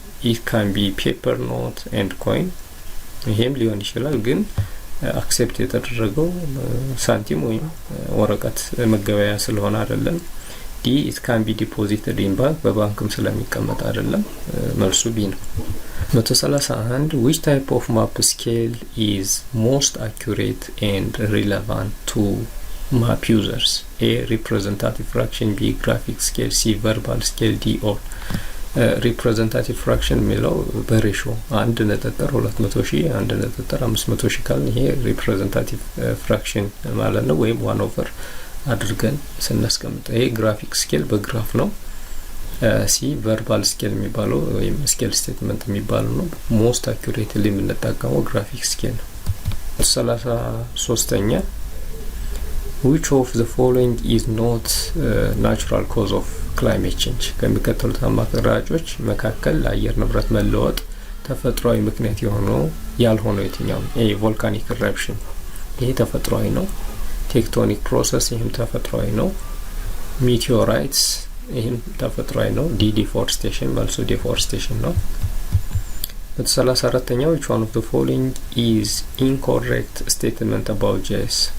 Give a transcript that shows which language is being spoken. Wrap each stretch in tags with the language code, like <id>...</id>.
<en>it can be paper, note and coin</en> <am>ይሄም ሊሆን ይችላል፣ ግን አክሴፕት የተደረገው ሳንቲም ወይም ወረቀት መገበያ ስለሆነ አይደለም።</am> <en>D it can be deposited in bank</en> <am>በባንክም ስለሚቀመጥ አይደለም። መልሱ B ነው።</am> <en>131 which type of map scale is most accurate and relevant to map users? A representative fraction. B graphic scale. C verbal scale. D all. representative fraction የሚለው በሬሾ 1.200,000 1.500,000 ካልን ይሄ representative fraction ማለት ነው፣ ወይም 1/, አድርገን ስናስቀምጥ ይሄ ግራፊክ ስኬል በግራፍ ነው። ሲ ቨርባል ስኬል የሚባለው ወይም ስኬል ስቴትመንት የሚባለው ነው። ሞስት አኩሬትሊ የምንጠቀመው ግራፊክ ስኬል ነው። 33ኛ which of the following is not natural cause of climate change?</en> <am>ከሚከተሉት አማራጮች መካከል ለአየር ንብረት መለወጥ ተፈጥሯዊ ምክንያት የሆነው ያልሆነው የትኛው? ኤ ቮልካኒክ ኢረፕሽን፣ ይሄ ተፈጥሯዊ ነው። ቴክቶኒክ ፕሮሰስ፣ ይህም ተፈጥሯዊ ነው። ሚቲዮራይትስ፣ ይህም ተፈጥሯዊ ነው። ዲ ዲፎሬስቴሽን፣ መልሱ ዲፎሬስቴሽን ነው። 34ኛው</am> <en>which one of the following is incorrect statement about GIS?</en>